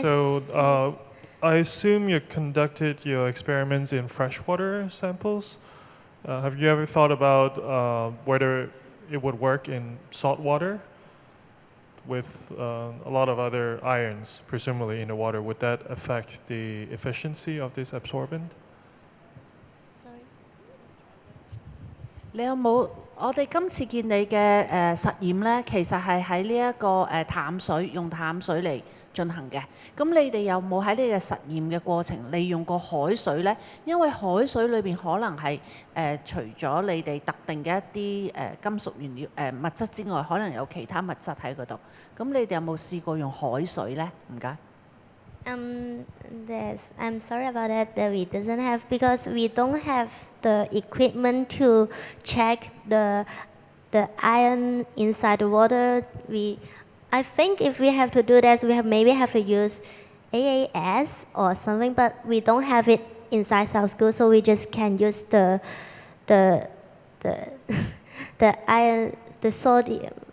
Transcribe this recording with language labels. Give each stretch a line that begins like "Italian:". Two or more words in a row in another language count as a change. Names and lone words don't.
English: So I assume you conducted your experiments in freshwater samples. Have you ever thought about whether it would work in salt water with a lot of other ions, presumably in the water? Would that affect the efficiency of this absorbent?
Cantonese: 你有冇？我哋今次見你嘅實驗咧，其實係喺呢一個淡水，用淡水嚟進行嘅。咁你哋有冇喺呢個實驗嘅過程利用過海水咧？因為海水裏邊可能係除咗你哋特定嘅一啲金屬原料物質之外，可能有其他物質喺嗰度。咁你哋有冇試過用海水咧？唔該。
English: Yes, I'm sorry about that we doesn't have, because we don't have the equipment to check the iron inside the water. I think if we have to do that, we maybe have to use AAS or something, but we don't have it inside South School, so we just can use the iron, the sodium.